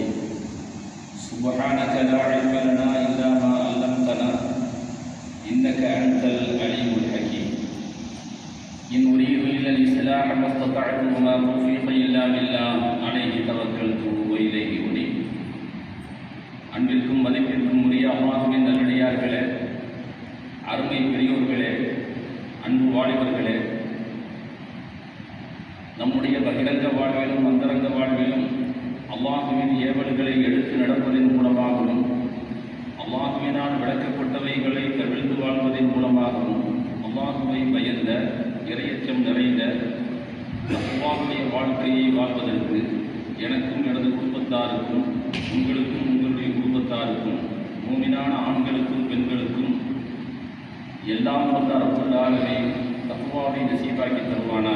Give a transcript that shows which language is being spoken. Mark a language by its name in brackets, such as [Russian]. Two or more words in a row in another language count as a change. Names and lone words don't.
[Arabic] سبحانك لا علم لنا إلا ما علمتنا إنك أنت العليم الحكيم. إن أريد إلا الإصلاح ما استطعت وما توفيقي إلا بالله عليه توكلت وإليه أنيب. [Tamil] அன்பிற்கும் மதிப்பிற்கும் உரிய அல்லாஹ்வின் நல்லடியார்களே, அருமை பெரியோர்களே, அன்பு வாலிபர்களே, நம்முடைய பகிரங்க வாழ்விலும் அந்தரங்க வாழ்விலும் அல்லாஹ்வின் ஏவல்களை எடுத்து நடப்பதன் மூலமாகவும் அல்லாஹ்வினால் விளக்கப்பட்டவைகளை தவிர்த்து வாழ்வதன் மூலமாகவும் அல்லாஹ்வை பயந்த இறையச்சம் நிறைந்த அல்லாஹ்வுடைய வாழ்க்கையை வாழ்வதற்கு எனக்கும் எனது குடும்பத்தாருக்கும் உங்களுக்கும் உங்களுடைய குடும்பத்தாருக்கும் மூமினான ஆண்களுக்கும் பெண்களுக்கும் எல்லாம் வந்த ரப்புல்லாஹ்வே தக்வாவை நசீபாக்கி தருவானாக.